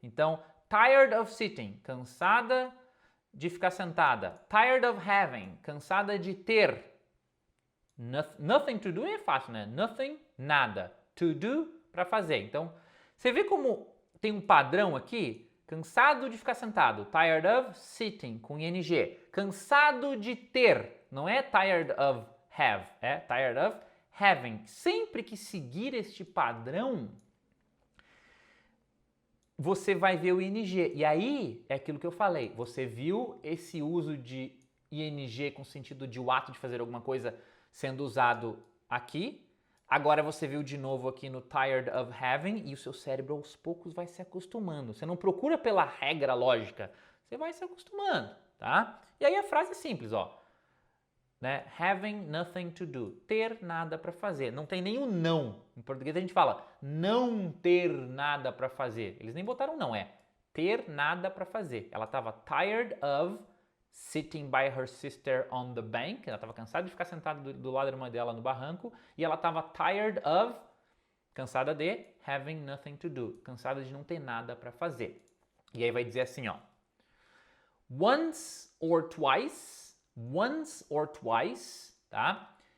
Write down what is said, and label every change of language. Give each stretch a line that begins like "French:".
Portuguese: Então,
English: tired of sitting,
Portuguese: cansada de ficar sentada.
English: Tired of having,
Portuguese: cansada de ter.
English: Nothing to do
Portuguese: é fácil, né? Nothing, nada.
English: To do,
Portuguese: para fazer. Então, você vê como tem um padrão aqui? Cansado de ficar sentado.
English: Tired of sitting, com ing.
Portuguese: Cansado de ter. Não é
English: tired of have,
Portuguese: é
English: tired of having.
Portuguese: Sempre que seguir este padrão, você vai ver o ing. E aí, é aquilo que eu falei, você viu esse uso de ing com sentido de o ato de fazer alguma coisa sendo usado aqui. Agora você viu de novo aqui no
English: tired of having
Portuguese: e o seu cérebro aos poucos vai se acostumando. Você não procura pela regra lógica, você vai se acostumando, tá? E aí a frase é simples, ó. Né?
English: Having nothing to do.
Portuguese: Ter nada para fazer. Não tem nenhum não. Em português a gente fala não ter nada para fazer. Eles nem botaram não, é ter nada para fazer. Ela estava
English: tired of sitting by her sister on the bank.
Portuguese: Ela estava cansada de ficar sentada do lado da irmã dela no barranco. E ela estava
English: tired of,
Portuguese: cansada de,
English: having nothing to do.
Portuguese: Cansada de não ter nada para fazer. E aí vai dizer assim, ó.
English: Once or twice,
Portuguese: tá?